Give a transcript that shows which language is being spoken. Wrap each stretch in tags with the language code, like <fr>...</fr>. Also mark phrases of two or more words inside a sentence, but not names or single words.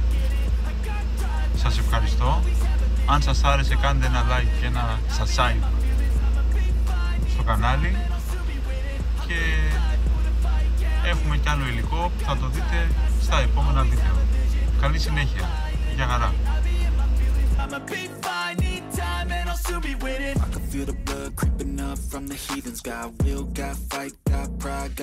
<el>Σας ευχαριστώ. Αν σας άρεσε, κάντε ένα like και ένα subscribe στο κανάλι. Και έχουμε κι άλλο υλικό που θα το δείτε στα επόμενα βίντεο. Καλή συνέχεια. Γεια χαρά.</el> <en>I can feel the blood creeping up from the heathens. Got will, got fight, got pride, got</en>